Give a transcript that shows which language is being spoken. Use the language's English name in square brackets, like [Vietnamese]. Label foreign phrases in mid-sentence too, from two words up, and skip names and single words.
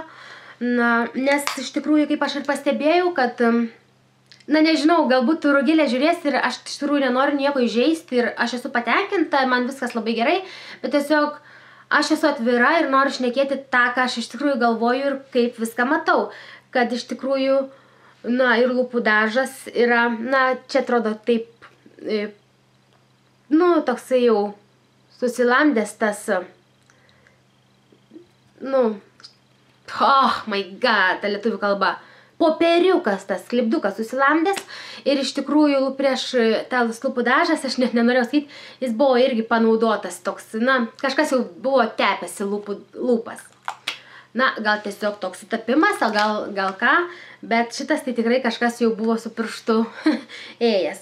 [Lithuanian] Nes iš tikrųjų, kaip aš ir pastebėjau, kad, nežinau, galbūt Rugilė žiūrės ir aš iš tikrųjų nenoriu nieko įžeisti ir aš esu patenkinta, man viskas labai gerai, bet tiesiog aš esu atvira ir noriu šnekėti tą, ką aš iš tikrųjų galvoju ir kaip viską matau. Kad iš tikrųjų, ir lūpų dažas yra, čia atrodo taip, toksai jau susilamdęs tas, [English] oh my god, [Lithuanian] ta lietuvių kalba, popieriukas tas, klipdukas susilamdęs ir iš tikrųjų prieš tas lūpų dažas, aš net nenorėjau sakyti, jis buvo irgi panaudotas toks, kažkas jau buvo tepęsi lūpas. Gal tiesiog toks sutapimas, gal ką, bet šitas tai tikrai kažkas jau buvo su pirštu ėjęs.